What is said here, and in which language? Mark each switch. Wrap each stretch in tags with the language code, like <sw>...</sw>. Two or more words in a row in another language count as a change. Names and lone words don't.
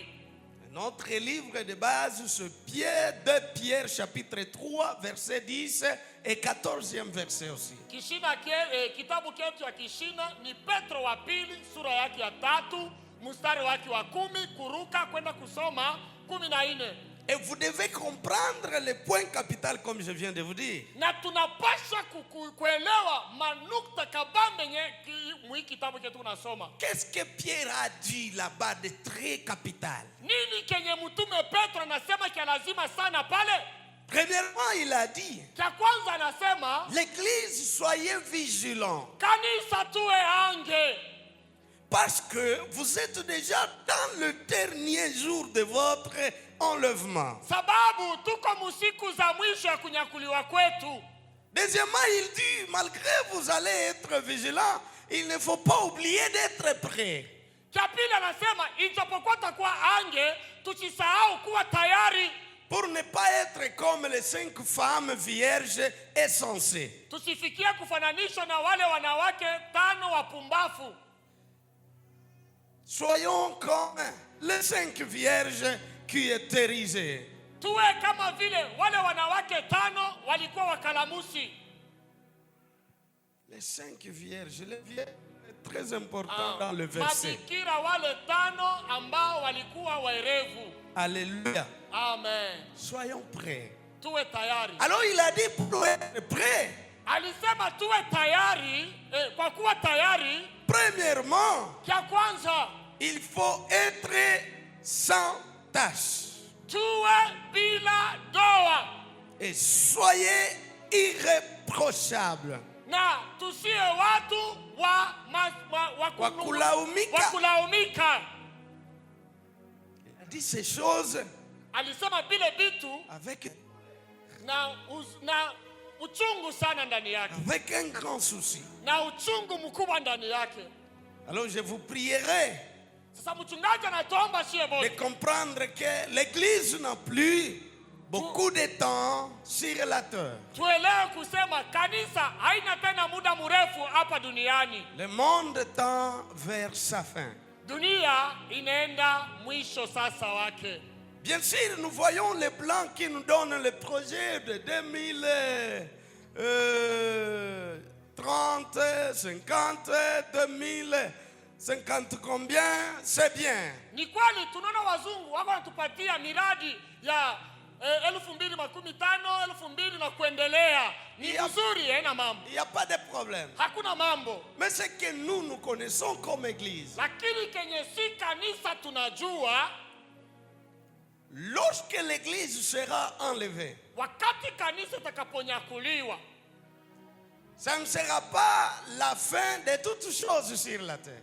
<fr>Notre livre de base, c'est Pierre, 2 Pierre, chapitre 3, verset 10 et 14e verset aussi.</fr> <sw>Kishina kitabu chetu ya kishina ni Petro wa pili sura yake ya 3 mstari wake wa 10 kuruka kwenda kusoma 14.</sw> <fr>Et vous devez comprendre les points capitaux comme je viens de vous dire.</fr> <sw>Na tunapasha kuelewa manukta kabambe mwi kitabu chetu tunasoma.</sw> <fr>Qu'est-ce que Pierre a dit là-bas de très capital?</fr> <sw>Nini kenye mtume Petro anasema kia lazima sana pale?</sw> <fr>Premièrement, il a dit,</fr> <sw>Cha kwanza anasema</sw> <fr>l'Église, soyez vigilants.</fr> <sw>kanisa tuwe ange,</sw> <fr>Parce que vous êtes déjà dans le dernier jour de votre enlèvement.</fr> <sw>sababu tuko musiku za mwisho ya kunyakuliwa kwetu.</sw> <fr>Deuxièmement, il dit, malgré vous allez être vigilants, il ne faut pas oublier d'être prêt.</fr> <sw>Cha pili anasema ijapokuwa takuwa ange, tusisahau kuwa tayari.</sw> <fr>Pour ne pas être comme les 5 femmes vierges et sensées.</fr> <sw>Tusifikie kufananishwa na wale wanawake 5 wapumbafu.</sw> <fr>Soyons comme les 5 vierges qui étaient risées.</fr> <sw>Tuwe kama vile wale wanawake 5 walikuwa wakalamusi.</sw> <fr>Les 5 vierges, les vierges, c'est très important dans le verset.</fr> <sw>Mabikira wale 5 ambao walikuwa waerevu.</sw> <fr>Alléluia. Amen. Soyons prêts.</fr> <sw>Tuwe tayari.</sw> <fr>Alors il a dit pour être prêt.</fr> <sw>Alisema tuwe tayari, kwa kuwa tayari.</sw> <fr>Premièrement,</fr> <sw>Cha kwanza,</sw> <fr>il faut être sans tache.</fr> <sw>tuwe bila doa.</sw> <fr>Et soyez irréprochables.</fr> <sw>Na tusiwe watu wa kulaumika.</sw> <fr>Il a dit ces choses</fr> <sw>Alisema bile bitu</sw> <fr>avec</fr> <sw>na uchungu sana ndani yake.</sw> <fr>avec un grand souci.</fr> <sw>Na uchungu mkubwa ndani yake.</sw> <fr>Alors je vous prierai</fr> <sw>Sasa mchungaji anatuomba shie</sw> <fr>de</fr> <sw>bote</sw> <fr>comprendre que l'Église n'a plus beaucoup de temps sur la terre.</fr> <sw>tuelewe kusema kanisa haina tena muda mrefu hapa duniani.</sw> <fr>Le monde tend vers sa fin.</fr> <sw>Dunia inaenda mwisho sasa wake.</sw> <fr>Bien sûr, nous voyons les blancs qui nous donnent le projet de 2030, 50, 2050 combien, c'est bien.</fr> <sw>Ni kweli tunaona wazungu wako wanatupatia miradi ya 2015, 2000 na kuendelea. Ni vizuri, haina mambo.</sw> <fr>Il n'y a pas de problème.</fr> <sw>Hakuna mambo.</sw> <fr>Mais ce que nous connaissons comme Église,</fr> <sw>Lakini kenye si kanisa tunajua,</sw> <fr>lorsque l'Église sera enlevée,</fr> <sw>wakati kanisa itakaponyakuliwa,</sw> <fr>ça ne sera pas la fin de toutes choses sur la terre.</fr>